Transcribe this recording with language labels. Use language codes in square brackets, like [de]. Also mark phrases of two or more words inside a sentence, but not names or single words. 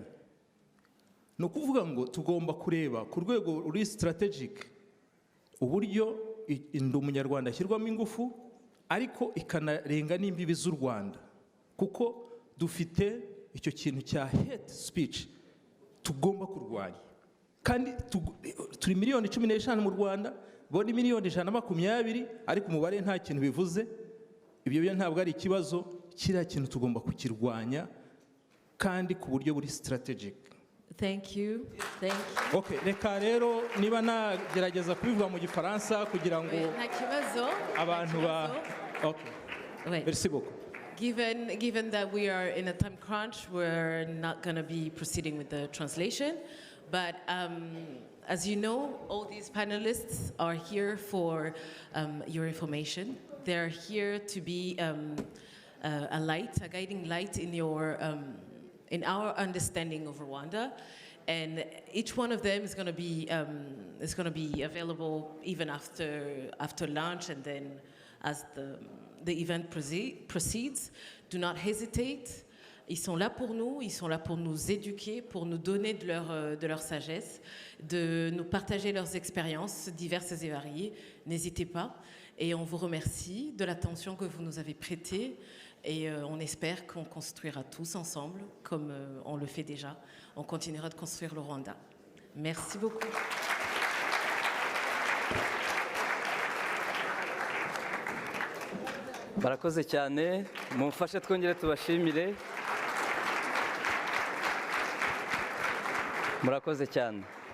[rw] No kuvuga ngo tugomba kureba ku rwego ruri strategic uburyo ndi umunyarwanda ashyirwamo ingufu ariko ikanarenga n'imbibi z'u Rwanda, kuko dufite icyo kintu cya [en] hate speech [rw] tugomba kurwanya. Kandi turi miliyoni 15 mu Rwanda, bo ni miliyoni 120, ariko umubare nta kintu bivuze. Ibyo byo ntabwo ari ikibazo, kiriya kintu tugomba kukirwanya kandi ku buryo buri strategic. [en] Thank you. Thank you. [rw] Okay, reka rero niba nagerageza kubivuga mu Gifaransa kugira ngo abantu ba Okay. [fr] Merci beaucoup. [en] Given that we are in a time crunch, we're not going to be proceeding with the translation. But as you know, all these panelists are here for your information. They're here to be a light, a guiding light in your in our understanding of Rwanda, and each one of them is going to be available even after lunch, and then as the event proceeds. Do not hesitate. [fr] Ils sont là pour nous éduquer, pour nous donner de leur sagesse, de nous partager leurs expériences diverses et variées. N'hésitez pas. Et on vous remercie de l'attention que vous nous avez prêtée. Et on espère qu'on construira tous ensemble, comme on le fait déjà. On continuera de construire le Rwanda. Merci beaucoup. [rw] Barakoze cyane, mumfashe twongere tubashimire. Murakoze cyane.